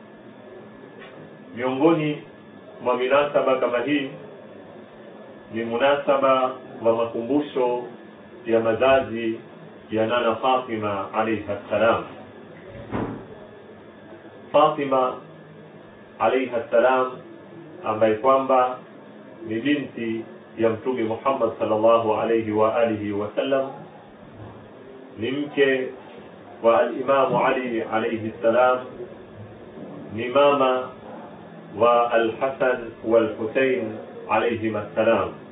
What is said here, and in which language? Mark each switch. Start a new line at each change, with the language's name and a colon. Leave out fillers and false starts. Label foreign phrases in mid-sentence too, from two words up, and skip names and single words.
Swahili: Miongoni mwa minasaba kama hii ni munasaba wa makumbusho ya mazazi ya Nana Fatima
Arabic: عليها السلام.
Swahili: Fatima
Arabic: عليها السلام
Swahili: ambaye kwamba ni binti ya Mtume Muhammad
Arabic: صلى الله عليه وآله وسلم,
Swahili: ni mke wa al-Imam Ali
Arabic: عليه السلام,
Swahili: ni mama wa al-Hasan wal-Husayn
Arabic: عليه السلام.